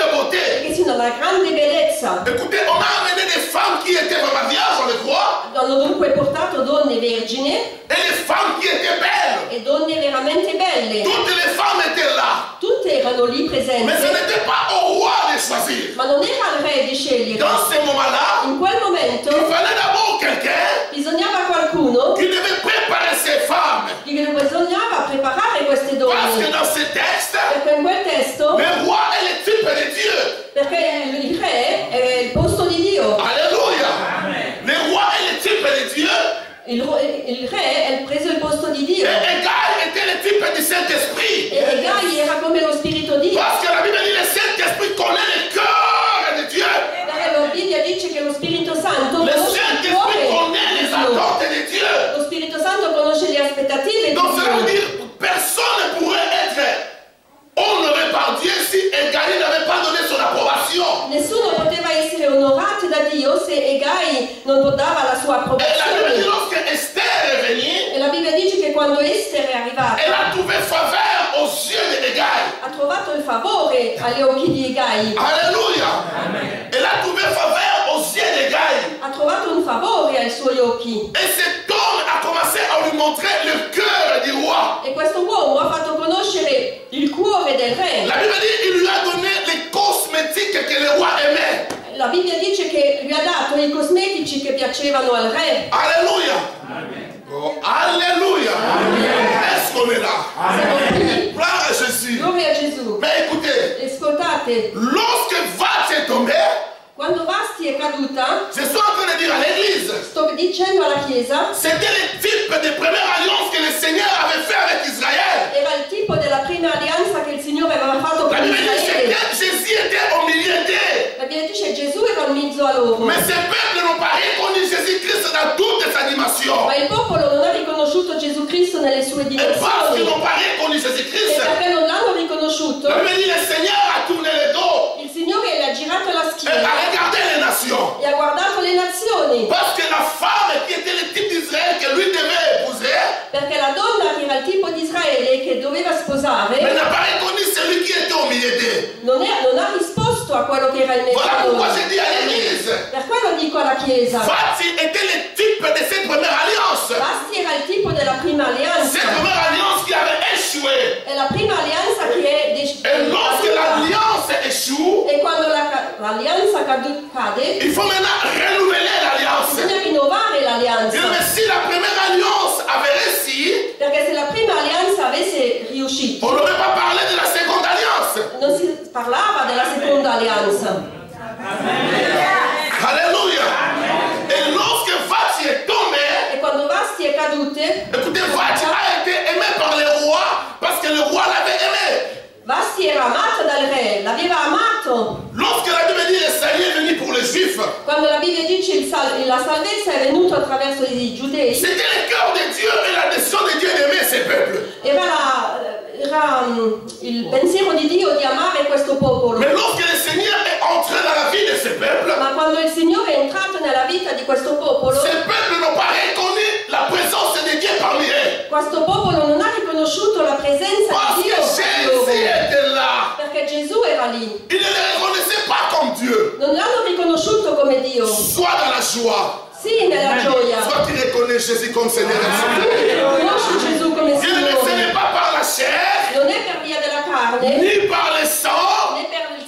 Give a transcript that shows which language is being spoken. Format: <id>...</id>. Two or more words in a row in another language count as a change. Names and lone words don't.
<it>e</it> <fr>beauté.</fr> <it>che sia una grande bellezza.</it> <fr>Écoutez, on a amené des femmes qui étaient vraiment vierges, on le croit,</fr> <it>Hanno dunque portato donne vergini</it> <fr>et des femmes qui étaient belles.</fr> <it>e donne veramente belle.</it> <fr>Toutes les femmes étaient là.</fr> <it>Tutte erano lì</it> <fr>Mais ce</fr> <it>presenti,</it> <fr>n'était pas au roi de choisir.</fr> <it>ma non era al re di scegliere.</it> <fr>Dans ce moment-là,</fr> <it>In quel</it> <fr>il</fr> <it>momento</it> <fr>fallait d'abord quelqu'un</fr> <it>bisognava qualcuno</it> <fr>qui devait préparer ces femmes.</fr> <it>che bisognava preparare queste</it> <fr>Parce que</fr> <it>donne.</it> <fr>dans ce texte,</fr> <it>Perché in quel testo,</it> <fr>le roi est le type de Dieu.</fr> <it>perché il re è il posto di Dio.</it> <fr>Alléluia.</fr> <it>Amen.</it> <fr>Le roi est le type de Dieu.</fr> <it>Il re ha preso il posto di Dio.</it> <fr>Et Egaï était le type du Saint-Esprit.</fr> <it>E Egai era come lo Spirito di Dio.</it> <fr>Parce que la Bible dit que le Saint-Esprit connaît le cœur de Dieu.</fr> <it>Perché la Bibbia dice che lo Spirito Santo</it> <fr>Le</fr> <it>conosce il</it> <fr>Saint-Esprit</fr> <it>cuore</it> <fr>connaît</fr> <it>di</it> <fr>les</fr> <it>Dio.</it> <fr>attentes de Dieu.</fr> <it>Lo Spirito Santo conosce le aspettative</it> <fr>Donc ça veut</fr> <it>di Dio.</it> <fr>dire personne ne pourrait être honoré par Dieu si Egaï n'avait pas donné son approbation.</fr> <it>Nessuno poteva essere onorato da Dio se Egai non dava la sua</it> <fr>Et la Bible dit</fr> <it>approvazione.</it> <fr>lorsque Esther est venue,</fr> <it>E la Bibbia dice che quando Esther è arrivata</it> <fr>elle a trouvé faveur aux yeux d'Egaï.</fr> <it>ha trovato il favore agli occhi di Egai.</it> <fr>Alléluia.</fr> <it>Amen.</it> <fr>Elle a trouvé faveur aux yeux d'Egaï.</fr> <it>Ha trovato un favore ai suoi occhi.</it> <fr>Et cet homme a commencé à lui montrer le cœur du roi.</fr> <it>E questo uomo ha fatto conoscere il cuore del re.</it> <fr>La Bible dit qu'il lui a donné les cosmétiques que le roi aimait.</fr> <it>La Bibbia dice che lui ha dato i cosmetici che piacevano al re.</it> <fr>Alléluia.</fr> <it>Amen.</it> <fr>Oh, alléluia. Est-ce qu'on est là?</fr> <it>Siamo qui.</it> <fr>Gloire à Jésus.</fr> <it>Gloria a Gesù.</it> <fr>Mais écoutez,</fr> <it>Ascoltate,</it> <fr>lorsque Vati est tombé,</fr> <it>quando Quando Vasti è caduta,</it> <fr>je suis en train de dire à l'église,</fr> <it>sto dicendo alla Chiesa,</it> <fr>c'était le type de première alliance que le Seigneur avait fait avec Israël.</fr> <it>era il tipo della prima alleanza che il Signore aveva fatto</it> <fr>La</fr> <it>con</it> <fr>Bible dit</fr> <it>Israele.</it> <fr>que Jésus était au milieu d'eux.</fr> <it>La Bibbia dice Gesù era in mezzo a loro,</it> <fr>Mais ces peuples n'ont pas reconnu Jésus-Christ dans toutes sa dimension.</fr> <it>ma il popolo non ha riconosciuto Gesù Cristo nelle sue</it> <fr>Et parce qu'ils</fr> <it>dimensioni.</it> <fr>n'ont pas reconnu</fr> <it>E</it> <fr>Jésus-Christ,</fr> <it>perché non l'hanno riconosciuto,</it> <fr>la Bible dit le Seigneur a tourné le dos</fr> <it>il Signore le ha girato la</it> <fr>et a</fr> <it>schiena</it> <fr>regardé les nations.</fr> <it>e ha guardato le nazioni,</it> <fr>Parce que la femme qui était le type d'Israël que lui devait épouser,</fr> <it>perché la donna che era il tipo di Israele e che doveva</it> <fr>mais</fr> <it>sposare</it> <fr>n'a pas reconnu celui qui était au milieu d'eux.</fr> <it>non ha risposto a quello che era in mezzo</it> <fr>Voilà</fr> <it>a</it> <fr>pourquoi</fr> <it>loro.</it> <fr>je dis à l'église,</fr> <it>Per quello dico alla Chiesa,</it> <fr>Vati était le type de cette première alliance.</fr> <it>Vasti era il tipo della prima alleanza,</it> <fr>Cette première alliance qui avait échoué.</fr> <it>è la prima alleanza che è</it> <fr>Et lorsque l'alliance échoue,</fr> <it>e quando l'alleanza cade,</it> <fr>il faut maintenant renouveler l'alliance.</fr> <it>bisogna rinnovare l'alleanza,</it> <fr>Mais si la première alliance avait réussi,</fr> <it>perché se la prima alleanza avesse riuscito,</it> <fr>on n'aurait pas parlé de la seconde alliance.</fr> <it>non si parlava della seconda alleanza.</it> <fr>Alléluia. Et lorsque Vati est tombé,</fr> <it>E quando Vasti è cadute,</it> <fr>écoutez, Vati a été aimé par le roi parce que le roi l'avait aimé.</fr> <it>Vasti era amata dal re, l'aveva amato.</it> <fr>Lorsque la Bible dit le salut est venu pour les Juifs,</fr> <it>Quando la Bibbia dice la salvezza è venuta attraverso i giudei,</it> <fr>c'était le cœur de Dieu et la décision de Dieu d'aimer ses peuples.</fr> <it>era il pensiero di Dio di amare questo popolo.</it> <fr>Mais lorsque le Seigneur est entré dans la vie de ces peuples,</fr> <it>Ma quando il Signore è entrato nella vita di questo popolo,</it> <fr>ces peuples n'ont pas reconnu la présence de Dieu parmi eux.</fr> <it>questo popolo non ha riconosciuto la presenza</it> <fr>Parce</fr> <it>di</it> <fr>que</fr> <it>Dio tra</it> <fr>Jésus</fr> <it>loro,</it> <fr>était là.</fr> <it>perché Gesù era lì.</it> <fr>Ils ne le reconnaissaient pas comme Dieu.</fr> <it>Non l'hanno riconosciuto come Dio.</it> <fr>Soit dans la joie,</fr> <it>Sì, nella gioia.</it> <fr>soit tu reconnais Jésus comme Seigneur et Sauveur.</fr> <it>Conosci Gesù come</it> <fr>Dieu ne ce n'est</fr> <it>Signore.</it> <fr>pas par la chair,</fr> <it>Non è per via della carne,</it> <fr>ni par le sang,</fr> <it>né per il</it>